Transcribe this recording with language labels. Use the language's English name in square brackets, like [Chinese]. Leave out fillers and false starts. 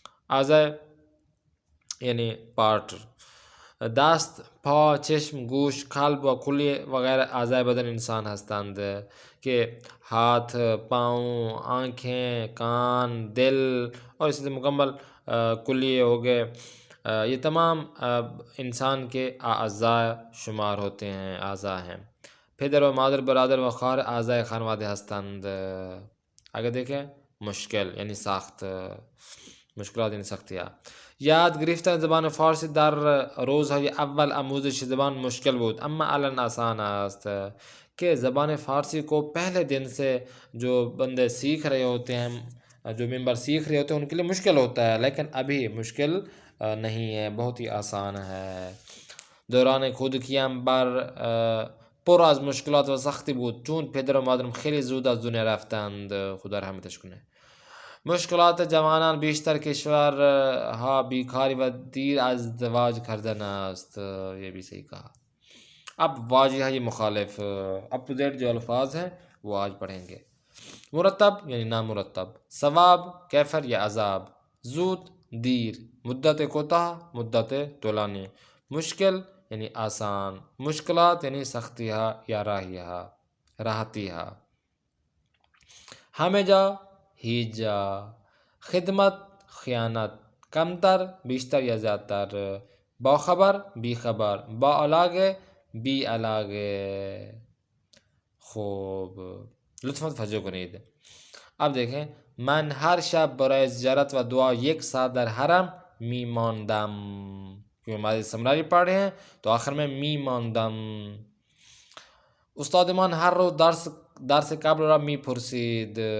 [Urdu] اعضای یعنی پارٹ، [Persian] دست، پا، چشم، گوش، قلب و کلیه وغیرہ اعضای بدن انسان هستند، [Urdu] کہ ہاتھ، پاؤں، آنکھیں، کان، دل اور اسی سے مکمل کلیے ہو گئے، یہ تمام انسان کے اعضاء شمار ہوتے ہیں، اعضاء ہیں. [Persian] پدر و مادر برادر و خواهر اعضای خانواده هستند. [Urdu] اگر دیکھیں مشکل یعنی سخت، مشکلات یعنی سختیاں. [Persian] یاد گرفتن زبان فارسی در روزهای اول آموزش زبان مشکل بود، اما الان آسان است. [Urdu] کہ زبان فارسی کو پہلے دن سے جو بندے سیکھ رہے ہوتے ہیں، جو ممبر سیکھ رہے ہوتے ہیں ان کے لیے مشکل ہوتا ہے، لیکن ابھی مشکل نہیں ہے، بہت ہی آسان ہے. [Persian] دوران کودکیم پر از مشکلات و سختی بود، چون پدر و مادرم خیلی زود از دنیا رفتند، خدا رحمتش کنه. مشکلات جوانان بیشتر کشورها بیکاری و دیر از ازدواج کردن است. [Urdu] یہ بھی صحیح کہا. اب واجہ یہ مخالف اپ ٹو ڈیٹ جو الفاظ ہیں وہ آج پڑھیں گے. [Persian] مرتب یعنی نامرتب. ثواب کیفر یا عذاب. زود دیر. مدت کوتاہ مدت طولانی. [Urdu] مشکل یعنی آسان. مشکلات یعنی سختیاں یا راحتیاں. [Persian] ہمیں جا ہیج جا، خدمت خیانت، کمتر بیشتر یا زیادہ تر، باخبر بی خبر، با علاقے بی علاقے. خوب، لطف توجه کنید. [Urdu] اب دیکھیں، [Persian] من هر شب برای زیارت و دعا یک ساعت در حرم می ماندم. [Urdu] کیونکہ ماضی سمراری پڑھ رہے ہیں تو آخر میں می ماندم. [Persian] استاد من ہر روز درس قبل را می پرسید.